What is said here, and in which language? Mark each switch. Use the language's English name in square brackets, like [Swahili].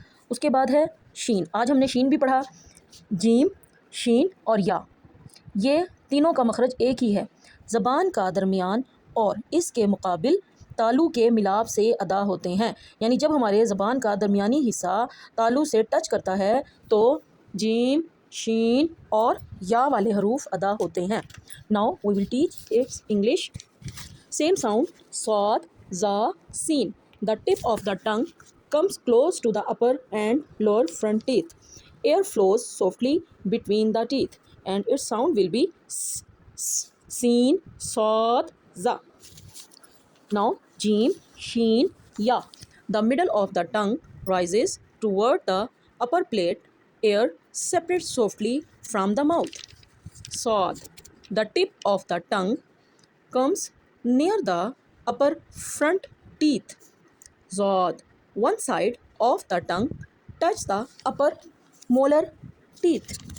[Urdu] اس کے بعد ہے شین۔ آج ہم نے شین بھی پڑھا۔ جیم، شین اور یا، یہ تینوں کا مخرج ایک ہی ہے۔ زبان کا درمیان اور اس کے مقابل تالو کے ملاپ سے ادا ہوتے ہیں۔ یعنی جب ہمارے زبان کا درمیانی حصہ تالو سے ٹچ کرتا ہے تو جیم، شین اور یا والے حروف ادا ہوتے ہیں۔ [English] Now we will teach its English. Same sound, صاد، ظا، سین. The tip of the tongue comes close to the upper and lower front teeth. Air flows softly between the teeth and its sound will be s, seen, صاد، ظا. [Urdu] Now جیم، شین، یا. [English] The middle of the tongue rises toward the upper plate. Air separates softly from the mouth. [Urdu] Saad. [English] The tip of the tongue comes near the upper front teeth. ظاد. One side of the tongue touches the upper molar teeth.